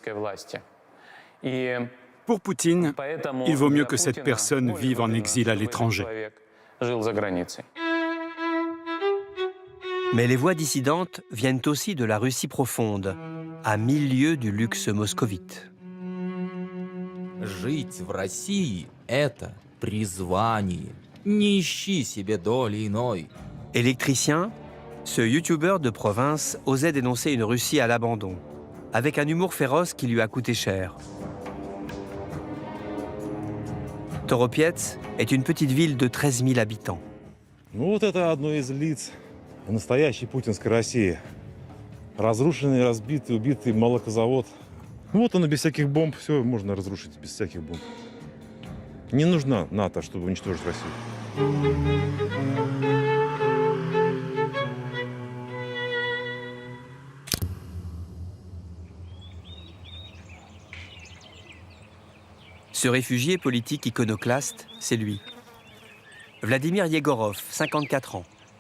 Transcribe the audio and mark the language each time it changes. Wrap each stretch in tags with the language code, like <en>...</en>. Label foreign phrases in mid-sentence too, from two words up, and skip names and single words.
<fr>Pour Poutine, il vaut mieux que cette personne vive en exil à l'étranger. Mais les voix dissidentes viennent aussi de la Russie profonde, à 1000 lieues du luxe moscovite.</fr> <ru>Жить в России – это призвание. Не ищи себе доли иной.</ru> <fr>Électricien, ce youtubeur de province osait dénoncer une Russie à l'abandon, avec un humour féroce qui lui a coûté cher. Toropets est une petite ville de 13 000 habitants.</fr> <ru>Ну вот это одно из лиц настоящей путинской России. Разрушенный, разбитый, убитый молокозавод. Вот оно без всяких бомб, все можно разрушить без всяких бомб. Не нужна НАТО, чтобы уничтожить Россию.</ru> <fr>Ce réfugié politique iconoclaste, c'est lui. Vladimir Yegorov, 54 ans.</fr>